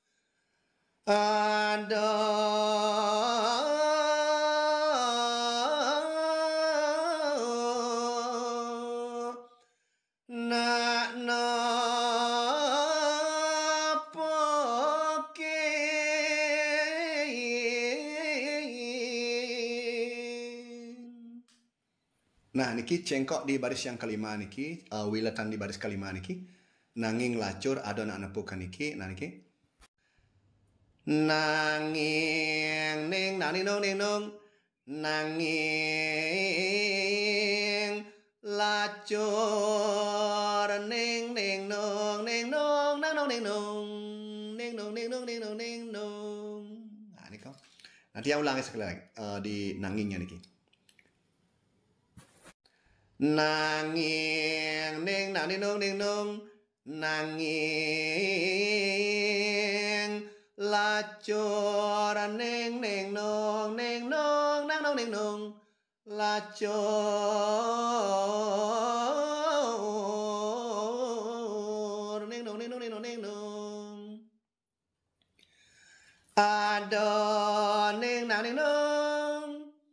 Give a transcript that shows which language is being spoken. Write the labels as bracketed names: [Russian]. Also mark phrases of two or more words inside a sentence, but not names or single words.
[Balinese] ada nak nepokin. Nah, niki cengkok [Indonesian] di baris yang kelima [Balinese] niki, wiletan [Indonesian] di baris kelima [Balinese] niki, nanging lacur ada nak nepukan niki, nah niki. Nanging ning nani nung ning nung nanging lacur ning ning nung ning nung nang nung ning nung ning nung ning nung ning nung ning nung. [Indonesian] Nah, ini kau. Nanti yang ulangi sekali lagi di nangingnya niki. Nanging ning nani nung ning nung nanging lacur ning ning nung ning nung nang nung ning nung lacur ning nung ning nung ning nung ning nung ada ning nang ning nung